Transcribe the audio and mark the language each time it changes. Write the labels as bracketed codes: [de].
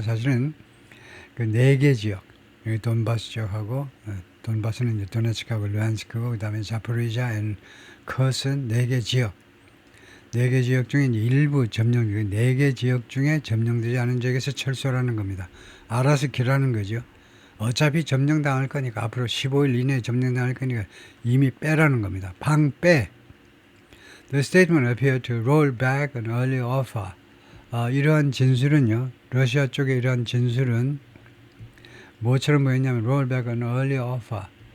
[ko] 사실은 그 네 개 지역, 여기 돈바스 지역하고 돈바스는 이제 도네츠크하고 루안스크고 그다음에 자포리자 앤 커슨 네 개 지역. 네 개 지역 중에 일부 점령, 네 개 지역 중에 점령되지 않은 지역에서 철수라는 겁니다. 알아서 기라는 거죠. 어차피 점령당할 거니까 앞으로 15일 이내에 점령당할 거니까 이미 빼라는 겁니다. 방 빼. [en] The statement appeared to roll back an early offer. [ko] 이러한 진술은요. 러시아 쪽의 이러한 진술은 뭐처럼 보였냐면 [en] roll back an early offer.